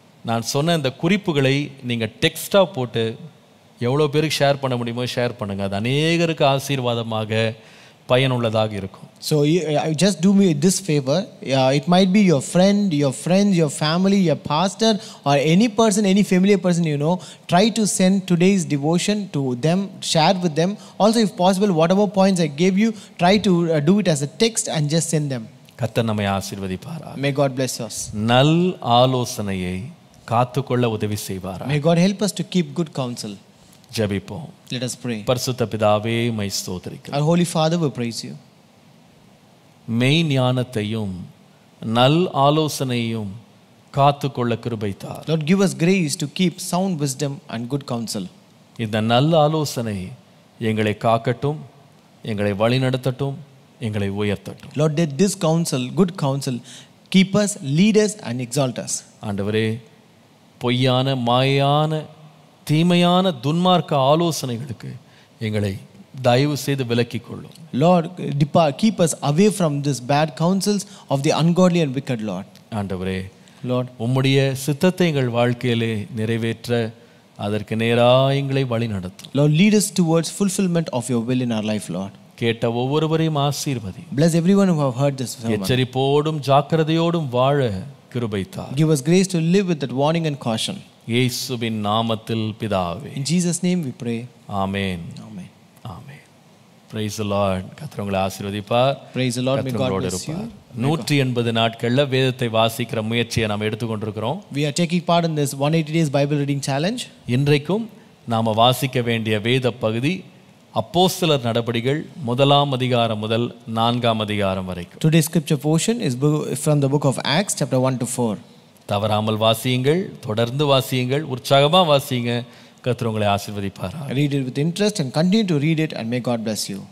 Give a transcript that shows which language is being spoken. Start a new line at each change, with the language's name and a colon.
Tamil: நான் சொன்ன இந்த குறிப்புகளை நீங்கள் டெக்ஸ்டாக போட்டு எவ்வளோ பேருக்கு ஷேர் பண்ண முடியுமோ ஷேர் பண்ணுங்கள். அது அநேகருக்கு ஆசீர்வாதமாக பயனுள்ளதாக இருக்கும்.
English: So just do me this favor. It might be your friend, your friends, your family, your pastor, or any person, any familiar person you know. Try to send today's devotion to them, share with them. Also, if possible, whatever points I gave you, try to do it as a text and just send them.
Tamil: கர்த்தர் நம்மை ஆசீர்வதிப்பாரா.
English: May God bless us.
Tamil: நல் ஆலோசனையை காத்துக்கொள்ள உதவி செய்வாரா.
English: May God help us to keep good counsel.
Tamil: ஜெபிப்போம்.
English: Let us pray.
Tamil: பரிசுத்த பிதாவே, my ஸ்தோத்திரிக்கிறேன்.
English: Our Holy Father, we praise you.
Tamil: மெய் ஞானத்தையும் நல் ஆலோசனையும் காத்துக்கொள்ள கிருபை தார்.
English: Lord, give us grace to keep sound wisdom and good counsel.
Tamil: இந்த நல்ல ஆலோசனை எங்களை காக்கட்டும், எங்களை வழிநடத்தட்டும், எங்களை உயர்த்தட்டும்.
English: Lord, let this counsel, good counsel, keep us, lead us and exalt us.
Tamil: ஆண்டவரே, பொய்யான மாயான தீமையான துன்மார்க்க ஆலோசனைகளுக்கு எங்களை தயவு செய்து விலக்கிக் கொள்ளும்.
English: Lord, keep us away from this bad counsels of the ungodly and wicked, Lord.
Tamil: ஆண்டவரே,
English: Lord,
Tamil: உம்முடைய சித்தத்தை எங்கள் வாழ்க்கையிலே நிறைவேற்ற அதற்கு நேராக எங்களை வழி நடத்தும்.
English: Lord, lead us towards fulfillment of your will in our life, Lord.
Tamil: கேட்ட ஒவ்வொருவரையும் ஆசீர்வதி.
English: Bless everyone who have heard this sermon.
Tamil: எச்சரிப்போடும் ஜாக்கிரதையோடும் வாழ கிருபை தார்.
English: Give us grace to live with that warning and caution.
Tamil: இயேசுவின் நாமத்தில் பிதாவே.
English: In Jesus' name we pray.
Tamil: Amen.
English: Amen.
Tamil: Amen.
English: Praise the Lord.
Tamil: கர்த்தர் உங்களை ஆசீர்வதிப்பார்.
English: Praise the Lord. May God
Tamil: கர்த்தரோடு
English: bless you.
Tamil: இருப்பார். 180 நாட்கள்ல வேதத்தை வாசிக்கிற முயற்சியை நாம் எடுத்துக்கொண்டிருக்கிறோம்.
English: We are taking part in this 180 days Bible reading challenge.
Tamil: இன்றைக்கும் நாம வாசிக்க வேண்டிய வேத பகுதி அப்போஸ்தலர் நடபடிகள் 1ஆம் அதிகாரம் முதல் 4ஆம் அதிகாரம் வரைக்கும்.
English: Today's scripture portion is from the book of Acts chapter 1 to 4.
Tamil: தவறாமல் வாசியுங்கள், தொடர்ந்து வாசியுங்கள், உற்சாகமா வாசியுங்க. கர்த்தர் உங்களை ஆசீர்வதிப்பார்.
English: Read it with interest and continue to read it, and may God bless you.